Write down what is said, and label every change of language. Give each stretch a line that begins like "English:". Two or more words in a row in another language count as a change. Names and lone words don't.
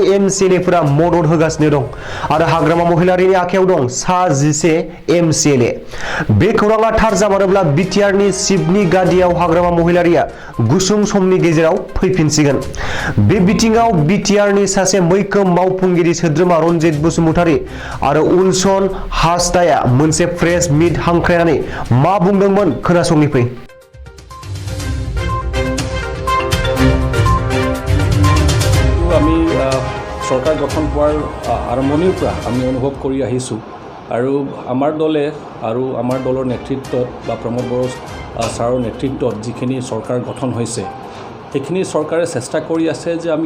Bodo: एमसिएलएफोरा मदद होगासिनो दं आरो हाग्रामा महिलारिनि आखायाव दं सा 11 एमसिएलए बे खौराङा थार जामारोब्ला बिटिआरनि सिफनि गादियाव हाग्रामा महिलारिया गुसुं समनि गेजेराव फैफिनसिगोन बे बिथिङाव बिटिआरनि सासे मैखोम मावफुंगिरि सोद्रोमा रनजित बसुमतारी आरो उलसन हासदाया मोनसे
English: press meet
Bodo: हांख्रायनानै मा बुंदोंमोन खोनासंनि फै
Assamese: আমি সরকার গঠন হওয়ার আরম্ভণিৰ পৰা আমি অনুভৱ কৰি আহিছোঁ আৰু আমাৰ দলে আৰু আমাৰ দলৰ নেতৃত্বত বা প্ৰমোদ বড়ো ছাৰৰ নেতৃত্বত যিখিনি চৰকাৰ গঠন হৈছে সেইখিনি চৰকাৰে চেষ্টা কৰি আছে যে আমি